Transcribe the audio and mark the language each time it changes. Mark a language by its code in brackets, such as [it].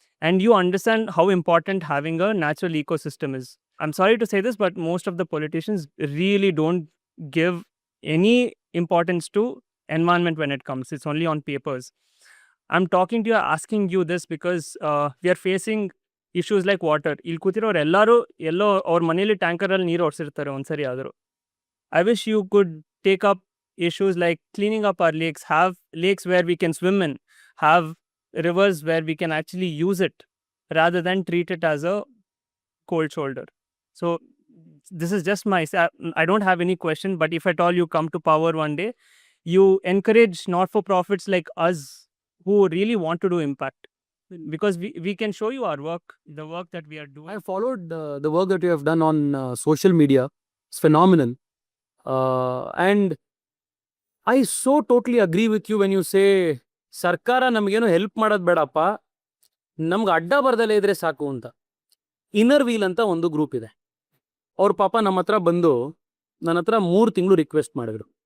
[en] And you understand how important having a natural ecosystem is. I'm sorry to say this, but most of the politicians really don't give any importance to environment when it comes. It's only on papers. I'm talking to you, asking you this because we are facing issues like water. [kn] ಇಲ್ಲಿ ಕೂತಿರೋರು ಎಲ್ಲೋ ಅವ್ರ ಮನೇಲಿ ಟ್ಯಾಂಕರಲ್ಲಿ ನೀರು ಓಡಿಸಿರ್ತಾರೆ ಒಂದ್ಸರಿ ಆದರೂ. [en] I wish you could take up issues like cleaning up our lakes, have lakes where we can swim in, have rivers where we can actually use it rather than treat it as a cold shoulder. So this is just I don't have any question, but if at all you come to power one day, you encourage not-for-profits like us who really want to do impact, because we can show you our work, the work that we are doing. I followed the work that you have done on social media. It's phenomenal. And I so totally agree with you when you say [kn] ಸರ್ಕಾರ ನಮಗೇನು help ಮಾಡೋದು ಬೇಡಪ್ಪ, ನಮ್ಗೆ ಅಡ್ಡ ಬರ್ದಲ್ಲೇ ಇದ್ರೆ ಸಾಕು ಅಂತ. Inner wheel ಅಂತ ಒಂದು ಗ್ರೂಪ್ ಇದೆ. ಅವ್ರ ಪಾಪ ನಮ್ಮ ಹತ್ರ ಬಂದು ನನ್ನ ಹತ್ರ 3 ತಿಂಗಳು ರಿಕ್ವೆಸ್ಟ್ ಮಾಡಿದ್ರು.